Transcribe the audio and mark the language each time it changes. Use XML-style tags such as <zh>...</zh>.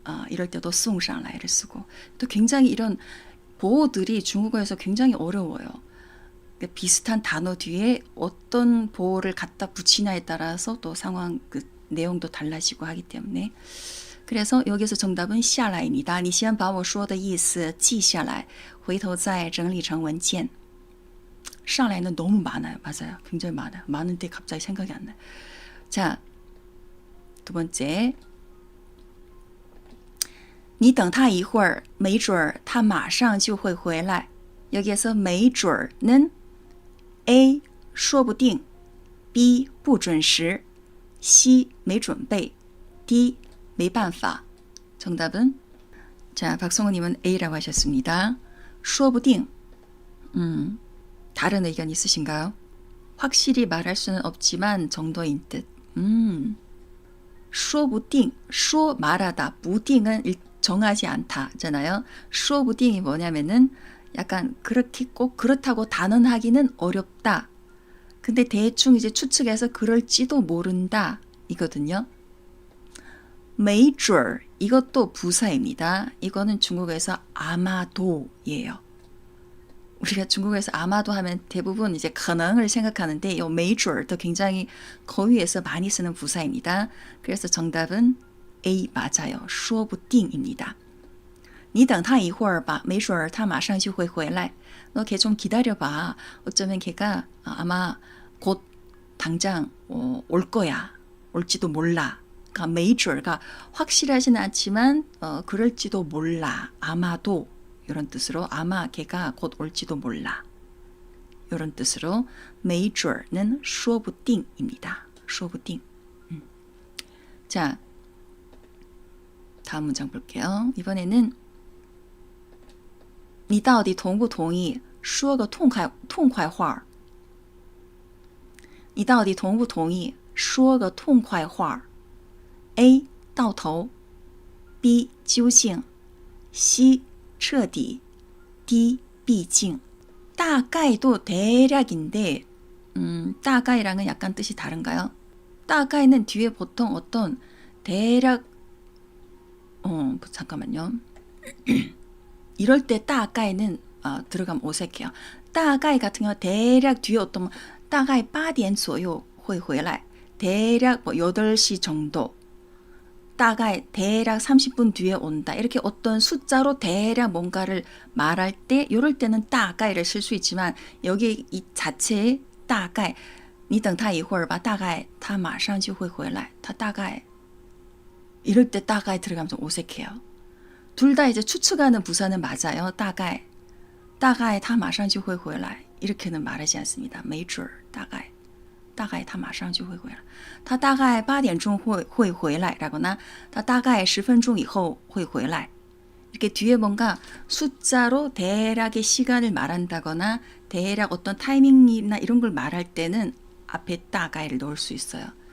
<ko>이럴 때도 送上来를 쓰고. 또 굉장히 이런 보호들이 중국어에서 굉장히 어려워요. 비슷한 단어 뒤에 어떤 보호를 갖다 붙이냐에 따라서 또 상황 내용도 달라지고 하기 때문에 그래서 여기서 정답은 下来입니다.</ko> <zh>你先把我说的意思记下来回头再整理成文件.</zh> <ko>上来는 너무 많아요. 맞아요. 굉장히 많아요. 많은데 갑자기 생각이 안 나요. 자, 두 번째.</ko> <zh>你等他一会儿没准儿他马上就会回来. 여기에서 没准儿는 A 说不定 B 不准时 C 没准备 D 没办法.</zh> <ko>정답은 자, 박성우님은 A라고 하셨습니다. 说不定 다른 의견 있으신가요? 확실히 말할 수는 없지만 정도인 듯. 说不定说말하다 不定은 정하지 않다잖아요. 说不定이 뭐냐면은 약간 그렇게 꼭 그렇다고 단언하기는 어렵다. 근데 대충 이제 추측해서 그럴지도 모른다 이거든요. 没准儿 이것도 부사입니다. 이거는 중국어에서 아마도예요. 우리가 중국어에서 아마도 하면 대부분 이제 可能을 생각하는데 이 没准儿도 굉장히 거위에서 많이 쓰는 부사입니다. 그래서 정답은 A 맞아요. 说不定입니다.</ko> <zh>你等他一会儿吧没准儿他马上就会回来.</zh> <ko>너 걔 좀 기다려봐. 어쩌면 걔가 아마 곧 당장 올 거야. 올지도 몰라. 그러니까 没准가 확실하진 않지만 그럴지도 몰라. 아마도 이런 뜻으로 아마 걔가 곧 올지도 몰라. 이런 뜻으로 没准는 说不定입니다. 说不定.자, 다음 문장 볼게요. 이번에는</ko> <zh>你到底同不同意说个痛快话你到底同不同意说个痛快话 A 到头 B 究竟 C 彻底 D 毕竟 大概도</zh> <ko>대략인데 大概랑은 약간 뜻이 다른가요? 大概는 뒤에 보통 어떤 대략 잠깐만요. 이럴 때 大概는 들어가면 어색해요. 大概 같은 경우 대략 뒤에 어떤</ko> <zh>大概8点左右会回来</zh> <ko>대략 8시 정도 大概 대략 30분 뒤에 온다. 이렇게 어떤 숫자로 대략 뭔가를 말할 때 이럴 때는 大概를 쓸 수 있지만 여기 이 자체의</ko> <zh>大概你等他一会儿吧大概他马上就会回来他大概</zh> <ko>이럴 때 大概 들어가면 좀 어색해요. 둘 다 이제 추측하는 부사는 맞아요.</ko> <zh>大概他马上就会回来</zh> <ko>이렇게는 말하지 않습니다.</ko> <zh>没准大概大概他马上就会回来他大概8点钟会回来</zh> <ko>라거나</ko> <zh>他大概10分钟以后会回来</zh> <ko>이렇게 뒤에 뭔가 숫자로 대략의 시간을 말한다거나 대략 어떤 타이밍이나 이런 걸 말할 때는 앞에 따가이를 넣을 수 있어요.</ko>